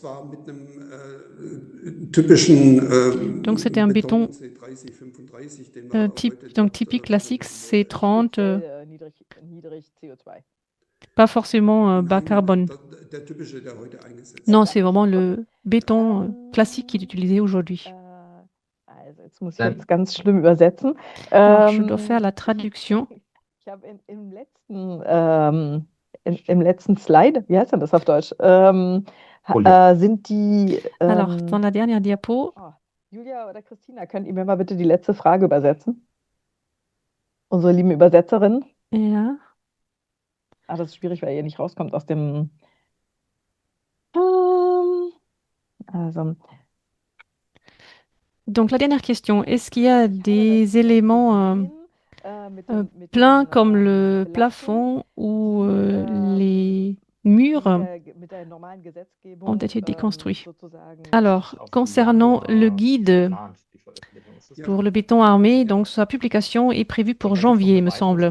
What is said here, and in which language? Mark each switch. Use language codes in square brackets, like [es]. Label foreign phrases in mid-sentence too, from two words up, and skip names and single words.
[fr] Donc, c'était un béton typique classique C30, pas forcément bas carbone. Non, c'est vraiment le béton classique qui est utilisé aujourd'hui. [de] Jetzt muss ich jetzt ganz schlimm übersetzen. [fr] Alors, je dois faire la traduction. [de] Im letzten Slide, wie heißt denn das auf Deutsch? Sind die. [fr] Alors, dans la dernière diapo. [de] Julia oder Christina, könnt ihr mir mal bitte die letzte Frage übersetzen? Unsere lieben Übersetzerinnen. Ja. Ah, das ist schwierig, weil ihr nicht rauskommt aus dem. Also. [fr] Donc, la dernière question, est-ce qu'il y a des éléments pleins comme le plafond ou les murs ont été déconstruits? Alors, concernant le guide pour le béton armé, donc sa publication est prévue pour janvier, me semble.